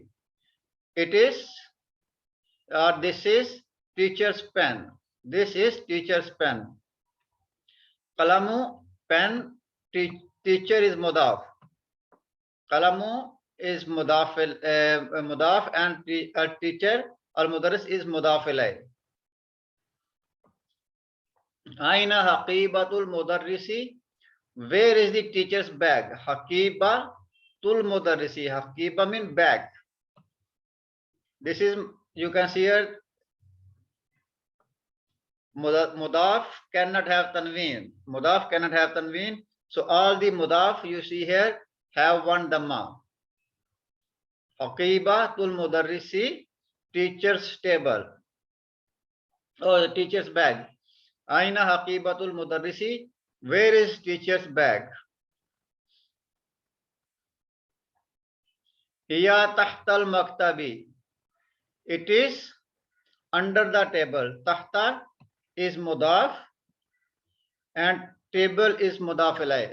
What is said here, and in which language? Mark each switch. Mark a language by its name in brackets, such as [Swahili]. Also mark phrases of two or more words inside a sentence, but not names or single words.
[English] It is, or this is teacher's pen. This is teacher's pen. Qalamu, pen, teacher is mudaf. Qalamu is mudaf, mudaf and teacher or mudarris is [Arabic] مضاف إليه. أين حقيبة المدرس. [English] Where is the teacher's bag? [Arabic] حقيبة المدرس. Haqiba [English] means bag. This is, you can see here, mudaf cannot have tanween. Mudaf cannot have tanween. So all the mudaf you see here have one dhamma. [Arabic] حقيبة المدرس, [English] teacher's table. Oh, the teacher's bag. [Arabic] أين حقيبة المدرس. [English] Where is teacher's bag? [Arabic] هي تحت المكتب. [English] It is under the table. Tahta is mudaf and table is [Arabic] مضاف إليه.